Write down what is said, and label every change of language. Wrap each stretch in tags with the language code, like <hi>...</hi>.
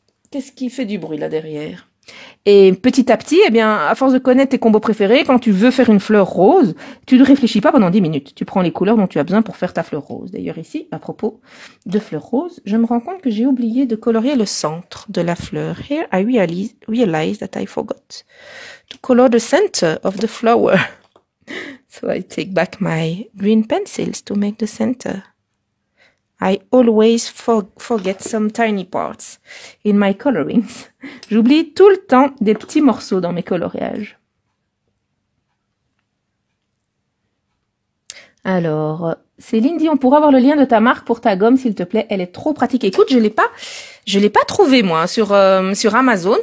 <fr>Qu'est-ce qui fait du bruit là derrière? Et petit à petit, eh bien, à force de connaître tes combos préférés, quand tu veux faire une fleur rose, tu ne réfléchis pas pendant 10 minutes. Tu prends les couleurs dont tu as besoin pour faire ta fleur rose. D'ailleurs ici, à propos de fleurs roses, je me rends compte que j'ai oublié de colorier le centre de la fleur.</fr> <en>Here I realize that I forgot to color the center of the flower. So I take back my green pencils to make the center. I always forget some tiny parts in my colorings.</en> <fr>J'oublie tout le temps des petits morceaux dans mes coloriages. Alors, Céline dit, on pourra avoir le lien de ta marque pour ta gomme, s'il te plaît. Elle est trop pratique. Écoute, je l'ai pas trouvé, moi, sur Amazon.</fr>